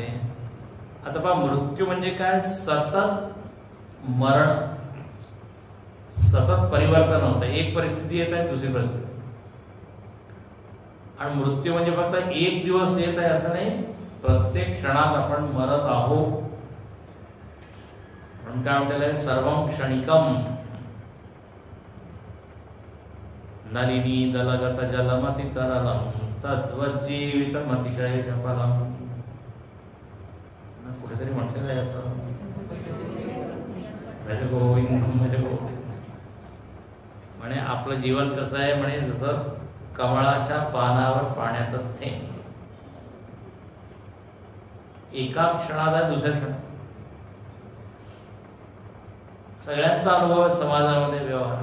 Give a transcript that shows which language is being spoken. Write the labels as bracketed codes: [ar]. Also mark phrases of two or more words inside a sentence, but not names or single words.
[mr] आता पहा मृत्यू म्हणजे काय? सतत मरण, सतत परिवर्तन होतं. एक परिस्थिती येत आहे दुसरी परिस्थिती. आणि मृत्यू म्हणजे फक्त एक दिवस येत आहे असं नाही, प्रत्येक क्षणात आपण मरत आहोत. म्हणून काय म्हटलेलं आहे? [sa] सर्वं क्षणिकम. नलिनी दलगत जलमति तरलम तद्वज्जीवितमतिशय चपलम. [mr] कुठेतरी म्हटलेलं आहे असं, [sa] भज गोविंदम भज गोविंद. [mr] म्हणे आपलं जीवन कसं आहे? म्हणे जसं कमळाच्या पानावर पाण्याचं थेंब. एका क्षणात आहे दुसऱ्या क्षणात. सगळ्यांचा अनुभव आहे समाजामध्ये, व्यवहार.